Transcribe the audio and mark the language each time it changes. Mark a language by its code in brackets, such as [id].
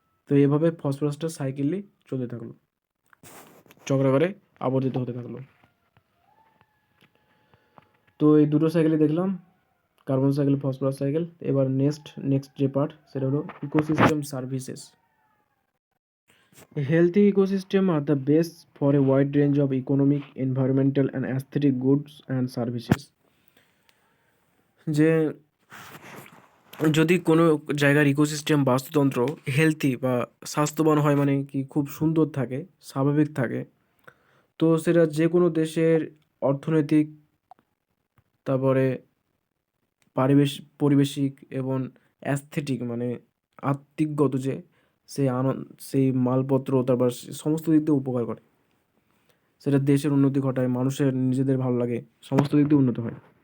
[bn] তো এভাবে ফসফরাসটা সাইকেলই চলতে থাকলো, চক্রাকারে আবর্তিত হতে থাকলো। তো এই দুটো সাইকেলই দেখলাম, কার্বন সাইকেল, ফসফরাস সাইকেল। এবার নেক্সট যে পার্ট সেটা হলো ecosystem services. [en] A healthy ecosystem are the base for a wide range of economic, environmental and aesthetic goods and services. [bn] যে যদি কোনো জায়গার ইকোসিস্টেম বাস্তুতন্ত্র হেলথি বা স্বাস্থ্যবান হয়, মানে কি খুব সুন্দর থাকে, স্বাভাবিক থাকে, তো সেটা যে কোনো দেশের অর্থনৈতিক, তারপরে পরিবেশিক এবং অ্যাস্থেটিক মানে আত্মিকগত যে সেই মালপত্র, তারপর সমস্ত দিক দিয়ে উপকার করে, সেটা দেশের উন্নতি ঘটায়, মানুষের নিজেদের ভালো লাগে, সমস্ত দিক দিয়ে উন্নত হয়।